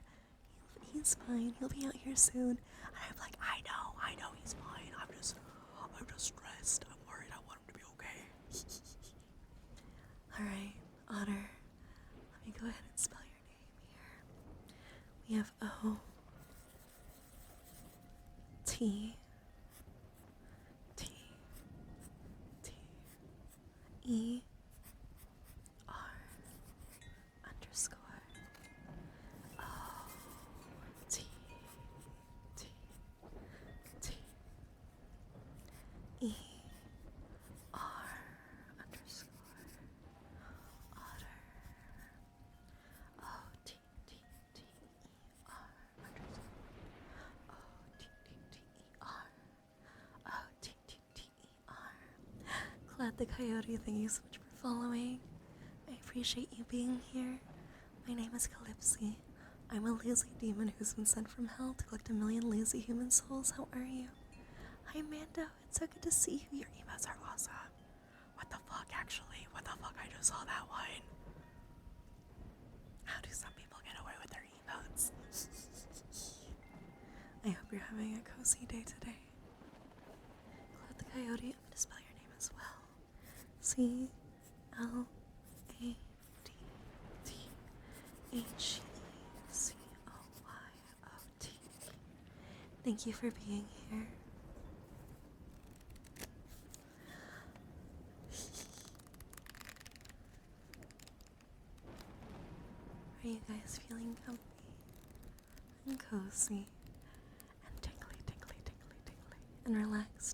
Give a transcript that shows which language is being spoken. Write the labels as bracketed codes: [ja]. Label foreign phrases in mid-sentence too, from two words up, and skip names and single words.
[en] He's fine, he'll be out here soon. And I'm like, I know he's fine. I'm just stressed. I'm worried. I want him to be okay. Alright, Otter, let me go ahead and spell your name here. We have O-T-T-T-E-R underscore O-T-T-E-R underscore Otter. O-T-T-T-E-R underscore O-T-T-T-E-R O-T-T-T-E-R. Glad the Coyote, thank you so much for following. I appreciate you being here. My name is Calypsy. I'm a lazy demon who's been sent from hell to collect 1,000,000 lazy human souls. How are you? Hi, Mando. It's so good to see you. Your emotes are awesome. What the fuck, actually? What the fuck? I just saw that one. How do some people get away with their emotes? I hope you're having a cozy day today. Glad the Coyote, I'm gonna spell your name as well. C-L-A-D-T-H-E-C-O-Y-O-T. Thank you for being here. Are you guys feeling comfy and cozy and tingly, and relaxed?